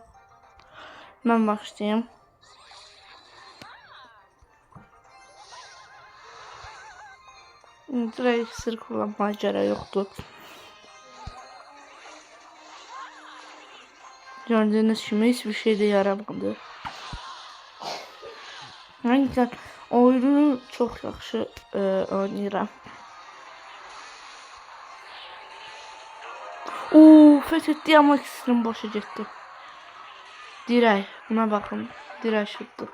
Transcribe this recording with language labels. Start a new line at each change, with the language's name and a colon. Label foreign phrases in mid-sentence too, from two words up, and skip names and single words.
Turkish: Ben başlayayım. Direkt iksir kullanmaya gerek yoktu. Gördüğünüz gibi hiçbir şey de yaramadı.
Azerbaijani: Həqiqətən oyunu çox yaxşı oynayıram. Fethetdi ama iksirim boşa getdi. Dirək, buna baxın. Dirək şutdu.